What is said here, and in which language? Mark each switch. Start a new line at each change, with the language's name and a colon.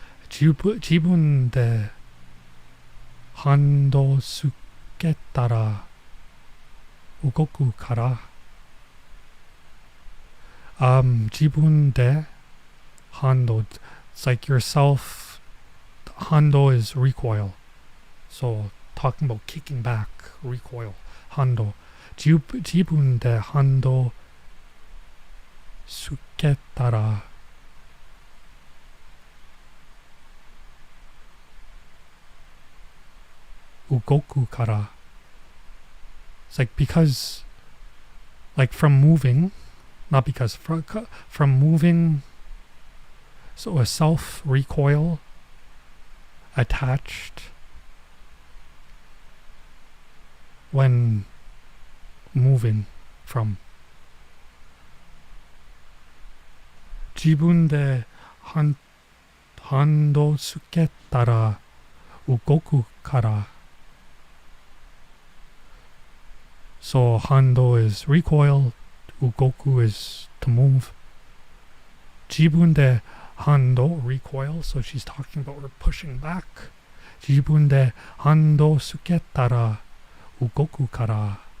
Japanese: 自分で反動つけたら動くから。
English: 自分で反動 it's like yourself. Hando is recoil. So talking about kicking back, recoil.
Japanese: Hando. 自分で反動つけたら ugoku kara.
English: It's like because, like from moving, not because, from moving, so a self recoil attached when moving from.
Japanese: 自分で反動つけたら動くから。
English: So hando is recoil, ugoku is to move. 自分で hando, recoil, so she's talking about her pushing back.
Japanese: 自分で hando つけたら動くから。